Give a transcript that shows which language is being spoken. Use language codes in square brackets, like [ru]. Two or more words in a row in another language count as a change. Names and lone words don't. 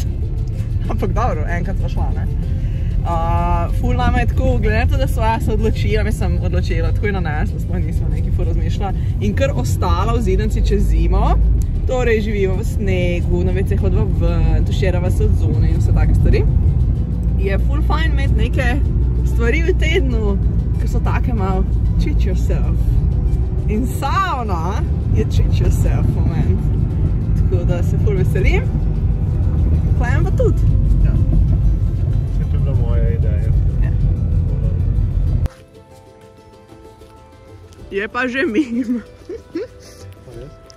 [sl] Ampak dobro, enkrat sva šla, ne? Ful nama je tako, glede na to, da sva se odločila, mislim odločila, tako je nanesla, sploh nismo nekaj ful razmišljala. In kar ostala v Zidanci čez zimo, torej živimo v snegu, na WC hodva ven, tuširava se od zunaj in vse take stvari, je ful fajn imeti neke stvari v tednu, ki so take malo [en] treat yourself. [sl] In sauna je [en] treat yourself moment. [sl] Tako da se ful veselim. Klejem pa tudi. Ja. Se to je bila moja ideja. Ja. Je pa že mim. Pa res?